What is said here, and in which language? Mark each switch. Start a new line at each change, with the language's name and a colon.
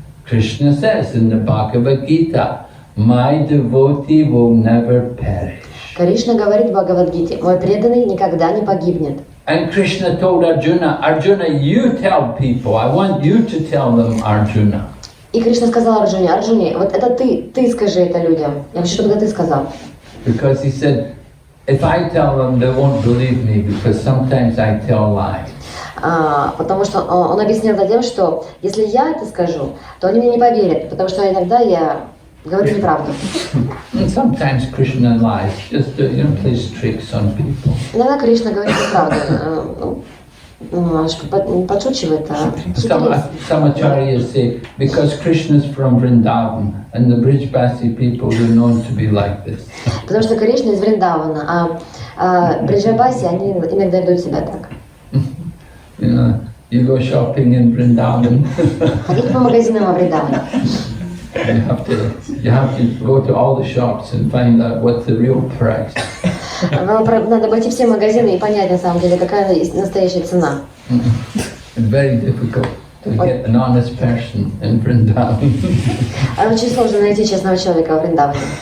English: Krishna says in the Bhagavad Gita, "My devotee will never perish."
Russian: Кришна говорит в Бхагавад-гите, мой преданный никогда не погибнет.
English: And Krishna told Arjuna, "Arjuna, you tell people. I want you to tell them, Arjuna."
Russian: И Кришна сказал Арджуне, Арджуне, вот это ты скажи это людям. Я хочу, чтобы ты сказал.
English: Because he said, if I tell them, they won't believe me because sometimes I tell lies.
Russian: Потому что он объяснил тем, что если я это скажу, то они мне не поверят, потому что иногда я говорю неправду.
English: And sometimes Krishna lies, just to, plays tricks on people.
Russian: Иногда Кришна говорит неправду. Подшучивает.
English: Some acharyas say, because Krishna is from Vrindavan and the Brijbasi people are known to be like this.
Russian: Потому что Кришна из Вриндавана, а Бриджабаси, они иногда ведут себя так.
English: You go shopping in Vrindavan.
Russian: Ходите по магазинам в Вриндаване.
English: You have to go to all the shops and find out what's the real price.
Russian: Надо обойти все магазины и понять на самом деле, какая настоящая цена.
English: It's very difficult. to get an honest person in Vrindavan.
Russian: Очень сложно найти честного человека в Вриндаване.